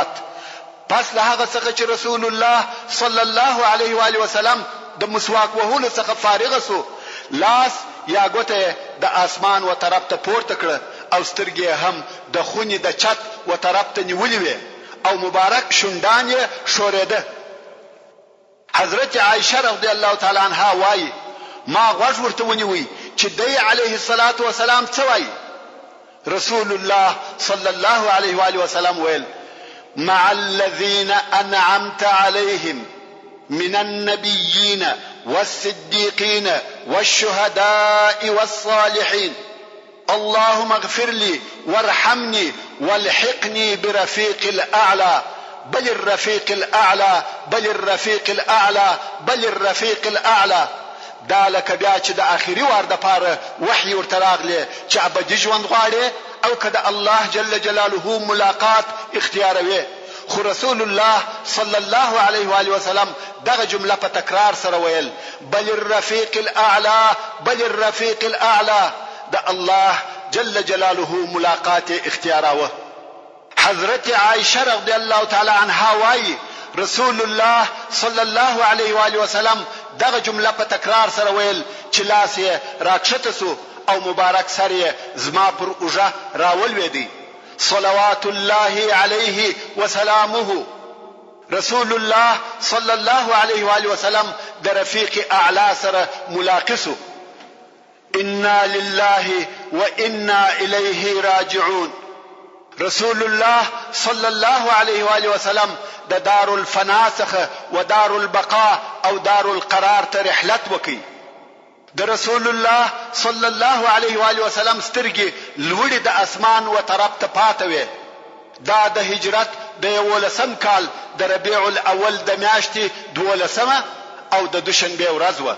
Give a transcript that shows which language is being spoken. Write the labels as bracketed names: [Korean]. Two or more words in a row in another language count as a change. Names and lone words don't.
[Pashto] پس له هغه څخه چې رسول الله [Arabic] صلی الله علیه و آله وسلم [Pashto] د مسواک وهلو څخه فارغ سو، لاس یا ګوته د اسمان و طرف ته پورته کړه او سترګې هم د خونې د چت و طرف ته نیولې وې او مبارک شونډان یې ښورېده. حضرت عائشه [Arabic] رضی الله تعالی عنها [Pashto] وایي ما غوږ ورته ونیوی چې دی [Arabic] علیه الصلاة والسلام [Pashto] څه وایي. [Arabic] رسول الله صلی الله علیه و آله وسلم ویل مع الذين انعمت عليهم من النبيين والصديقين والشهداء والصالحين اللهم اغفر لي وارحمني والحقني برفيق الأعلى بل الرفيق الأعلى بل الرفيق الأعلى بل الرفيق الأعلى. [Pashto] دا لکه بیا چې د آخري وار د پاره وحي ورته راغلی چې ابدي ژوند غواړي او که د الله [Arabic] جل جلاله [Pashto] ملاقات اختیاروي. خو رسول الله [Arabic] صلی الله علیه و آله وسلم [Pashto] دغه جمله په تکرار سره ویل [Arabic] بل الرفيق الأعلى بل الرفيق الأعلى. [Pashto] د الله [Arabic] جل جلاله [Pashto] ملاقات اختیاراوه. حضرت عائشه [Arabic] رضی الله تعالی عنها [Pashto] وایي رسول الله [Arabic] صلی الله علیه و آله وسلم [Pashto] دغه جمله په تکرار سره ویل چې لاس یې راکښته سو او مبارک سر یې زما پر اوږه راولوېدی. [Arabic] صلوات الله علیه وسلامه. [Pashto] رسول الله [Arabic] صلی الله علیه و آله وسلم [Pashto] د [Arabic] رفیق اعلی [Pashto] سره ملاقسو. [Arabic] انا لله وانا الیه راجعون. [Pashto] رسول الله [Arabic] صلی الله علیه و آله وسلم [Pashto] د [Arabic] دار الفنا [Pashto] څخه و [Arabic] دار البقاء [Pashto] او [Arabic] دار القرار [Pashto] ته رحلت وکي. د رسول الله [Arabic] صلی الله علیه و آله وسلم [Pashto] سترګې لوړې د اسمان و طرف ته پاتې وې. دا د هجرت د 11 کال د ربيع الاول د میاشتې 12 او د دوشنبه ورځ و.